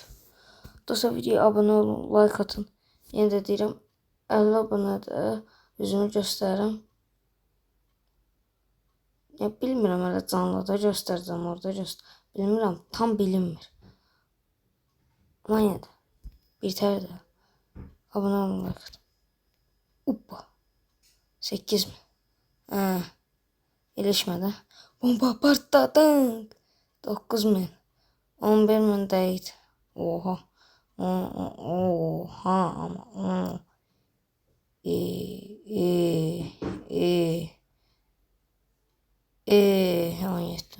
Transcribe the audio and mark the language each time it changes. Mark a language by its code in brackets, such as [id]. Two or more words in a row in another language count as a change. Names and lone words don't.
[az] Dostlar videoya abunə olun, like atın. Yenə də deyirəm 50 abunədə üzümü göstərirəm. Ya bilmirəm, elə canlıda göstərəcəm, orada bilmirəm, tam bilinmir. Amma yenə də bir tər də abunə olun, like atın. Uppa. 8.000. İlişmədə. Bomba partladı. 9.000. 11.000 deyil. Oha. Oha ama. [tr] Hemen yetti.